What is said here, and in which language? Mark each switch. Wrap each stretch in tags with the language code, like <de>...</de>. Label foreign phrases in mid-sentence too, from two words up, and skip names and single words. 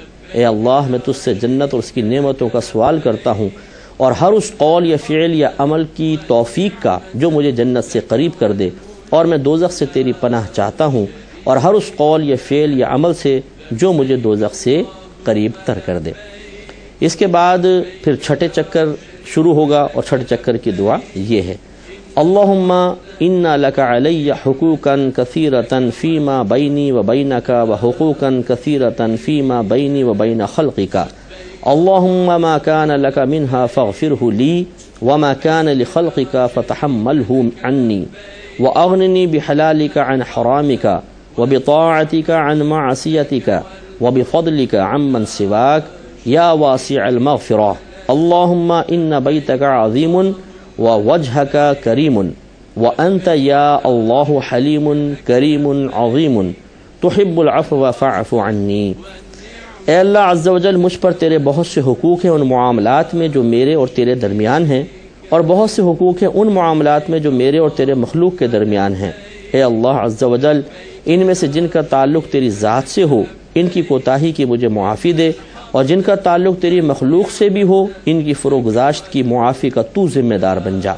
<ur>اے اللہ میں تجھ سے جنت اور اس کی نعمتوں کا سوال کرتا ہوں، اور ہر اس قول یا فعل یا عمل کی توفیق کا جو مجھے جنت سے قریب کر دے، اور میں دوزخ سے تیری پناہ چاہتا ہوں، اور ہر اس قول یا فعل یا عمل سے جو مجھے دوزخ سے قریب تر کر دے۔ اس کے بعد پھر چھٹے چکر شروع ہوگا، اور چھٹے چکر کی دعا یہ ہے،</ur> <ar>اللہم انا لک علی حقوقا کثیرتا فیما بینی و بینک و حقوقا کثیرتا فیما بینی و بین خلقک، اللہم ما کان لک منها فاغفرہ لی وما کان لخلقک فتحملہ عنی واغننی بحلالک عن حرامک، وبطاعتك عن معصيتك وبفضلك عمن سواك يا واسع المغفرة اللهم إن بيتك عظيم ووجهك كريم وأنت يا الله حليم كريم عظيم تحب العفو فاعف عني۔</ar> <ur>اے اللہ</ur> <ar>عز و جل،</ar> <ur>مجھ پر تیرے بہت سے حقوق ہیں ان معاملات میں جو میرے اور تیرے درمیان ہیں، اور بہت سے حقوق ہیں ان معاملات میں جو میرے اور تیرے مخلوق کے درمیان ہیں۔ اے اللہ</ur> <ar>عز و جل،</ar> <ur>ان میں سے جن کا تعلق تیری ذات سے ہو ان کی کوتاہی کی مجھے معافی دے، اور جن کا تعلق تیری مخلوق سے بھی ہو ان کی فروگزاشت کی معافی کا تو ذمہ دار بن جا۔</ur>